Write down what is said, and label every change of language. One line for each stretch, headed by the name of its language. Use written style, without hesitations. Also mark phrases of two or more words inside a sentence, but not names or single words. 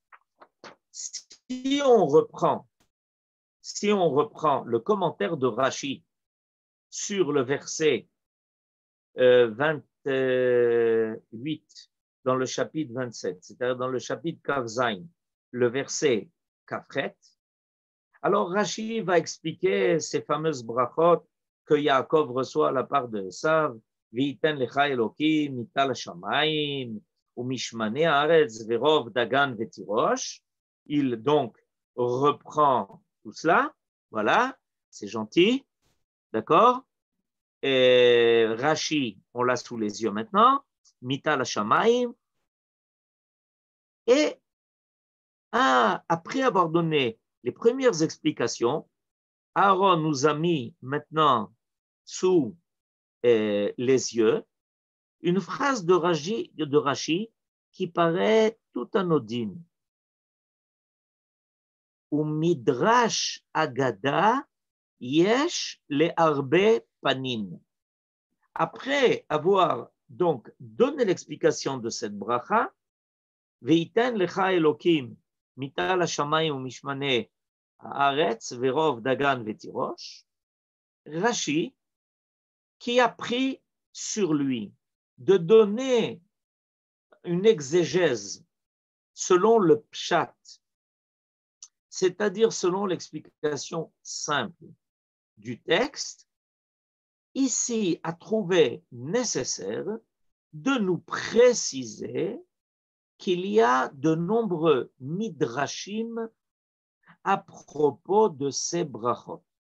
French: Si on reprend le commentaire de Rashi sur le verset 28 dans le chapitre 27, c'est-à-dire dans le chapitre
Hebrew: כ״ז,
French: le verset Kafret, alors Rashi va expliquer ces fameuses brachot que Yaakov reçoit à la part de Esav,
Hebrew: ויתן לך אלקים מטל שמים ומשמני הארץ ורב דגן ותירש.
French: Il donc reprend tout cela, voilà, c'est gentil, d'accord. Et Rashi, on l'a sous les yeux maintenant,
Hebrew: מטל שמים,
French: et après avoir donné les premières explications, Aaron nous a mis maintenant sous les yeux une phrase de Rashi qui paraît tout anodine.
Hebrew: ומדרש אגדה יש לה הרבה פנים.
French: Après avoir donc donné l'explication de cette bracha,
Hebrew: ויתן לך אלקים מטל השמים ומשמני הארץ ורב דגן ותירש, Rashi,
French: qui a pris sur lui de donner une exégèse selon le pshat, c'est-à-dire selon l'explication simple du texte, ici a trouvé nécessaire de nous préciser qu'il y a de nombreux midrashim à propos de ces brachot.